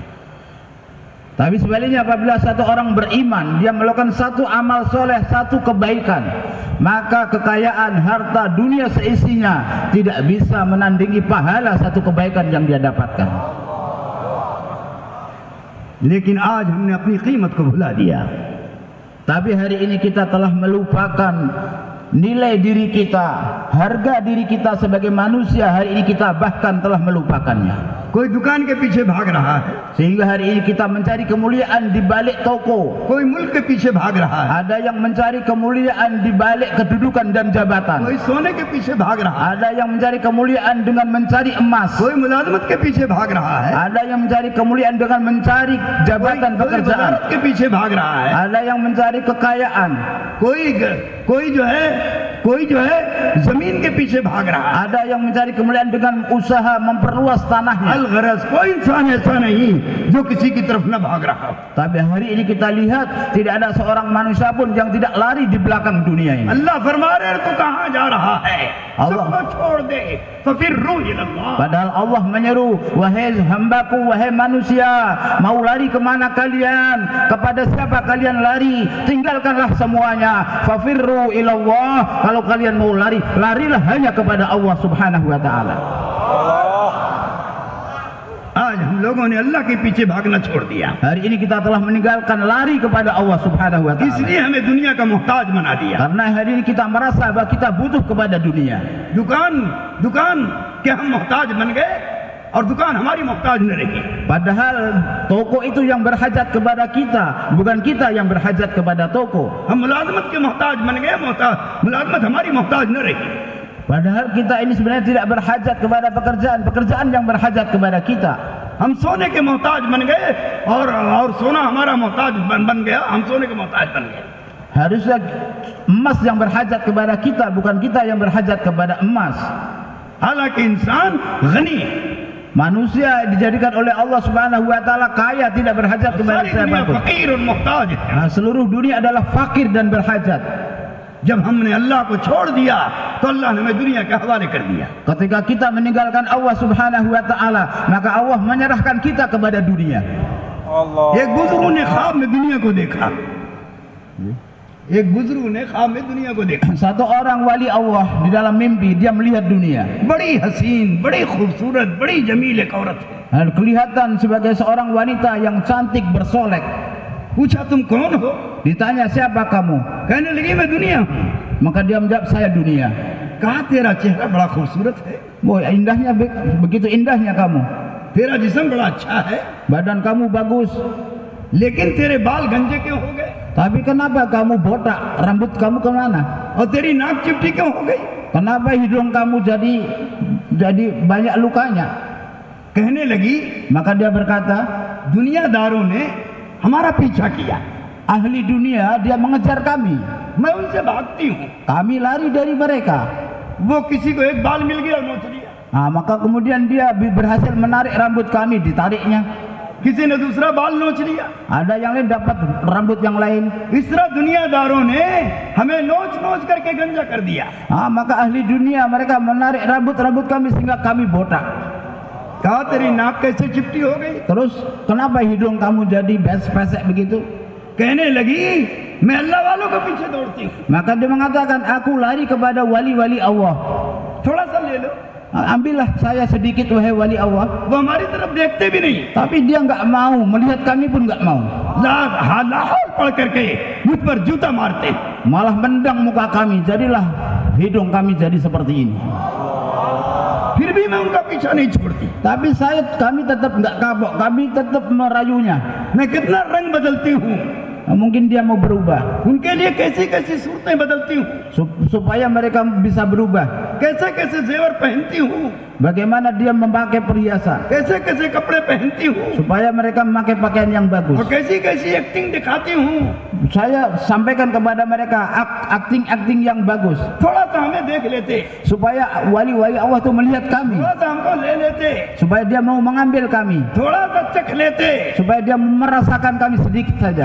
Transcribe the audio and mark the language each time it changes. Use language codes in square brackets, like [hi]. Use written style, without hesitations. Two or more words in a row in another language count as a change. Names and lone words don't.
[id] Tapi sebaliknya, apabila satu orang beriman, dia melakukan satu amal soleh, satu kebaikan, maka kekayaan, harta, dunia seisinya tidak bisa menandingi pahala satu kebaikan yang dia dapatkan. [hi] लेकिन आज हमने अपनी कीमत को भुला दिया। [id] Tapi hari ini kita telah melupakan nilai diri kita, harga diri kita sebagai manusia. Hari ini kita bahkan telah melupakannya. [hi] कोई दुकान के पीछे भाग रहा है, [id] Sehingga hari ini kita mencari kemuliaan di balik toko. [hi] कोई मुल्क के पीछे भाग रहा है, [id] Ada yang mencari kemuliaan di balik kedudukan dan jabatan. [hi] कोई सोने के पीछे भाग रहा है, [id] Ada yang mencari kemuliaan dengan mencari emas. [hi] कोई मुलाजमत के पीछे भाग रहा है, [id] Ada yang mencari kemuliaan dengan mencari jabatan [hi] कोई [id] pekerjaan. [hi] वजारत के पीछे भाग रहा है, [id] Ada yang mencari kekayaan. [hi] कोई जो है जमीन के पीछे भाग रहा है। [id] Ada yang mencari kemuliaan dengan usaha memperluas tanahnya. [hi] अलगरज कोई इंसान ऐसा नहीं जो किसी की तरफ न भाग रहा हो। [id] Tapi hari ini kita lihat tidak ada seorang manusia pun yang tidak lari di belakang dunia ini. [hi] अल्लाह फरमा रहे हैं, तू कहाँ जा रहा है? Allah. सबको छोड़ दे, [ar] فَفِرُّوا إِلَى اللَّهِ. [id] Padahal Allah menyeru, wahai hambaku, wahai manusia, mau lari kemana kalian? Kepada siapa kalian lari? Tinggalkanlah semuanya. [ar] فَفِرُّوا إِلَى اللَّهِ. [id] Kalau kalian mau lari, larilah hanya kepada Allah [ar] سبحانه وتعالى. [hi] आज हम लोगों ने अल्लाह के पीछे भागना छोड़ दिया, [id] Hari ini kita telah meninggalkan lari kepada Allah [ar] سبحانه وتعالى. [hi] इसलिए हमें दुनिया का मोहताज बना दिया। [id] Karena hari ini kita merasa bahwa kita butuh kepada dunia. [hi] दुकान के हम मोहताज बन गए और दुकान हमारी मोहताज न रही। [id] Padahal toko itu yang berhajat kepada kita, bukan kita yang berhajat kepada toko. [hi] हम मुलाजमत के मोहताज बन गए, मुलाजमत हमारी मोहताज न रही। [id] Padahal kita ini sebenarnya tidak berhajat kepada pekerjaan, pekerjaan yang berhajat kepada kita. [hi] हम सोने के मोहताज बन गए और सोना हमारा मोहताज बन गया, हम सोने के मोहताज बन गए। [id] Harusnya emas yang berhajat kepada kita, bukan kita yang berhajat kepada emas. [hi] हालांकि इंसान गनी है, [id] Manusia dijadikan oleh Allah [ar] سبحانه وتعالى [id] kaya, tidak berhajat kepada [hi] सारी दुनिया [id] siapapun. [hi] फकीर और मोहताज है। [id] Nah, seluruh dunia adalah fakir dan berhajat. [hi] जब हमने अल्लाह को छोड़ दिया तो अल्लाह ने हमें दुनिया के हवाले कर दिया। [id] Ketika kita meninggalkan Allah [ar] سبحانه وتعالى, [id] maka Allah menyerahkan kita kepada dunia. [hi] एक बुजुर्ग ने ख्वाब में दुनिया को देखा, एक बुजुर्ग ने ख्वाब में दुनिया को देखा। [id] Satu orang wali Allah di dalam mimpi dia melihat dunia. [hi] बड़ी हसीन, बड़ी खूबसूरत, बड़ी जमील एक औरत है। [id] Dan kelihatan sebagai seorang wanita yang cantik bersolek. [hi] पूछा तुम कौन हो? [id] Ditanya siapa kamu? [hi] कहने लगी मैं दुनिया हूँ। [id] Maka dia menjawab saya dunia. [hi] कहा तेरा चेहरा बड़ा खूबसूरत है, [id] Boy, indahnya begitu indahnya kamu. [hi] तेरा जिस्म बड़ा अच्छा है, [id] Badan kamu bagus. [hi] लेकिन तेरे बाल गंजे क्यों हो गए? [id] Tapi kenapa kamu botak? Rambut kamu kemana? [hi] और तेरी नाक चिपटी क्यों हो गई? [id] Kenapa hidung kamu jadi banyak lukanya? [hi] कहने लगी [id] Maka dia berkata, [hi] दुनियादारों ने हमारा पीछा किया, [id] ahli dunia dia mengejar kami. [hi] मैं उनसे भागती हूँ। [id] Kami lari dari mereka. [hi] वो किसी को एक बाल मिल गया नोच लिया, [id] Nah, maka kemudian dia berhasil menarik rambut kami, ditariknya. [hi] किसी ने दूसरा बाल नोच लिया। [id] Ada yang lain dapat rambut yang lain. [hi] इस तरह दुनियादारों ने हमें नोच नोच करके गंजा कर दिया। [id] Nah, maka ahli dunia mereka menarik rambut kami sehingga kami botak. [hi] कहा तेरी नाक कैसे चिपटी हो गई? [id] Terus kenapa hidung kamu jadi pesek begitu? [hi] कहने लगी मैं अल्लाह वालों के पीछे दौड़ती हूँ। [id] Maka dia mengatakan, aku lari kepada wali-wali Allah. [hi] थोड़ा सा ले लो। [id] Ambillah saya sedikit wahai wali Allah. [hi] वो हमारी तरफ देखते भी नहीं, [id] Tapi dia nggak mau, melihat kami pun nggak mau. [hi] लाहौल पढ़ करके मुझ पर जूता मारते, [id] Malah mendang muka kami, jadilah hidung kami jadi seperti ini. [hi] फिर भी मैं उनका पीछा नहीं छोड़ती। [id] Tapi kami tetap nggak kapok, kami tetap merayunya. [hi] मैं कितना रंग बदलती हूँ, [id] Mungkin dia mau berubah, [hi] उनके लिए कैसी कैसी सूरतें बदलती हूँ, [id] supaya mereka bisa berubah. [hi] कैसे कैसे जेवर पहनती हूँ, [id] Bagaimana dia memakai perhiasan, [hi] कैसे कैसे कपड़े पहनती हूँ, [id] supaya mereka memakai pakaian yang bagus. [hi] और कैसी कैसी एक्टिंग दिखाती हूँ। [id] Saya sampaikan kepada mereka akting yang bagus, [hi] थोड़ा सा हमें देख लेते, [id] supaya wali-wali Allah itu melihat kami, [hi] थोड़ा सा हमको ले लेते, [id] supaya dia mau mengambil kami, [hi] थोड़ा सा चख लेते, [id] supaya dia merasakan kami sedikit saja.